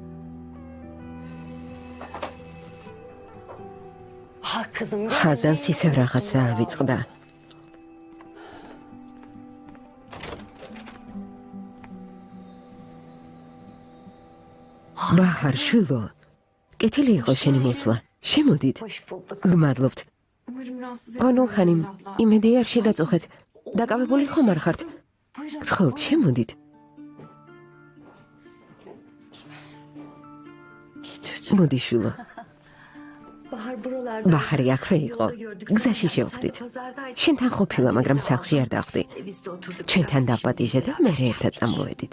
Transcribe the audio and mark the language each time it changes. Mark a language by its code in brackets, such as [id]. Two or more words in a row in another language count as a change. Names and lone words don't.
[ka] ხაზანს ისევ რაღაც დაავიწყდა. ბაჰარ შვილო, კეთილი იყო შენი მოსვლა. შემოდით. გმადლობთ. [tr] Umarım rahatsız [ka] გონულ [tr] etmedim [ka] ხანიმ, [tr] abla. [ka] იმედი არ შეგაწუხეთ. დაკავებული ხომ არ ხართ? [tr] Buyurun. [ka] გთხოვთ, შემოდით. მოდი შვილო. ბაჰარი აქვე იყო. გზაში შევხვდით. შენთან ყოფილა, მაგრამ სახლში არ დავხვდი. ჩვენთან დაპატიჟე და მე ერთად წამოვედით.